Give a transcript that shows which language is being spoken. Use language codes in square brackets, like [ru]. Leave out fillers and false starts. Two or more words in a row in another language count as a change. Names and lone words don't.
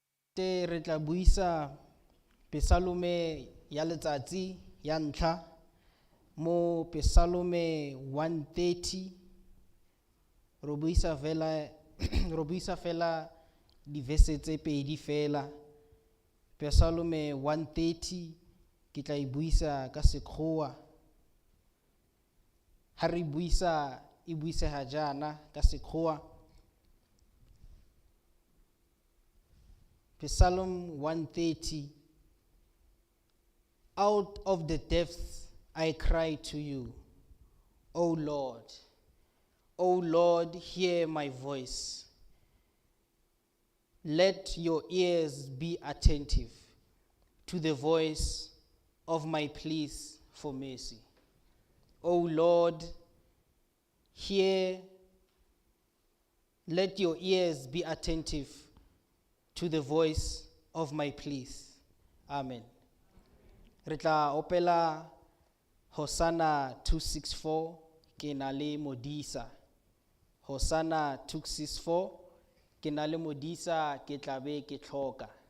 [tn] Re tla buisa Pesalome ya letsatsi ya ntlha mo Pesalome 130 ro buisa fela di-verse tse pedi fela. Pesalome 130 ke tla e buisa ka Sekgowa. Ha re buisa e buisega jaana ka Sekgowa. [en] Psalm 130. Out of the depths I cry to you, O Lord. O Lord, hear my voice. Let your ears be attentive to the voice of my pleas for mercy. O Lord, let your ears be attentive to the voice of my pleas. Amen. [tn] Re tla opela Hosanna 264 ke na le modisa. Hosanna 264 ke na le modisa ke tla be ke tlhoka.